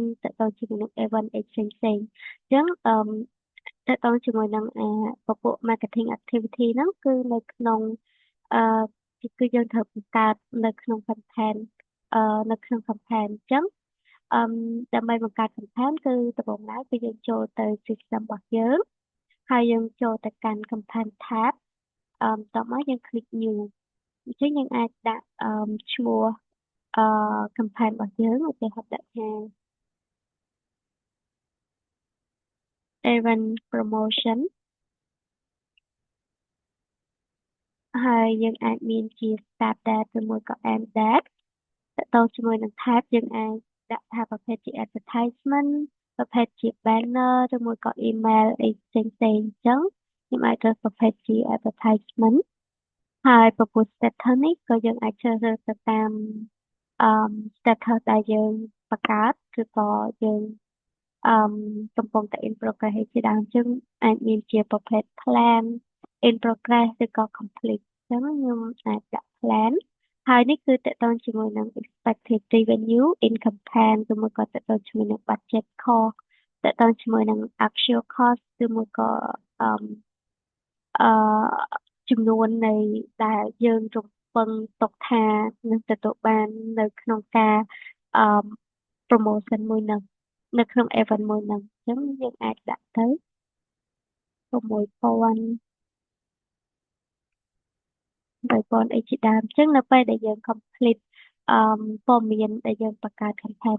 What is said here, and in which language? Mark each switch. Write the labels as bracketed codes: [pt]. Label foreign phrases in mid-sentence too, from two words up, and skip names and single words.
[km] តទៅជាមួយនឹង event អីផ្សេងៗអញ្ចឹងតទៅជាមួយនឹងពពួក [en] marketing activity [km] ហ្នឹងគឺនៅក្នុងអគឺយើងត្រូវបង្កើតនៅក្នុង content នៅក្នុង campaign អញ្ចឹងអឺដើម្បីបង្កើត campaign គឺដំបូងឡើយគឺយើងចូលទៅ system របស់យើងហើយយើងចូលទៅកាន់ [en] campaign tab [km] បន្ទាប់មកយើង [en] click new [km] អញ្ចឹងយើងអាចដាក់ឈ្មោះcampaign របស់យើងឧទាហរណ៍ដាក់ថា [en] event promotion [km] ហើយយើងអាចមានជា [en] start date [km] ឬមួយក៏ [en] end date [km] តទៅជាមួយនឹង tab យើងអាចដាក់ថាប្រភេទជា advertisement ប្រភេទជា banner ឬមួយក៏ email អីផ្សេងៗអ ញ្ចឹងខ្ញុំអាចរើសប្រភេទជា advertisement ហើយពពុះ status នេះក៏យើងអាចជ្រើសរើសទៅតាមstatus ដែលយើងបង្កើតឬក៏យើងអឺកំ ពុងតែ [en] in progress [km] ឯជាដើមអញ្ចឹងអាចមានជាប្រភេទ [en] plan in progress [km] ឬក៏ complete អញ្ចឹងខ្ញុំ អាចដាក់ plan ហើយនេះគឺតកតងជាមួយនឹង [en] expected revenue in campaign [km] ឬមួយក៏តកតងជាមួយនឹង [en] budget cost [km] តកតងជាមួយនឹង [en] actual cost [km] ឬមួយក៏អឺអឺចំនួននៃដែលយើងរំពឹងទុកថានឹងទទួលបាននៅក្នុងការអឺ promotion មួយហ្នឹងនៅក្នុង event មួយហ្នឹងអញ្ចឹងយើងអាចដាក់ទៅ 6000អីជាដើមអញ្ចឹងនៅពេលដែលយើង complete អឺព័ត៌មានដែលយើងបង្កើត campaign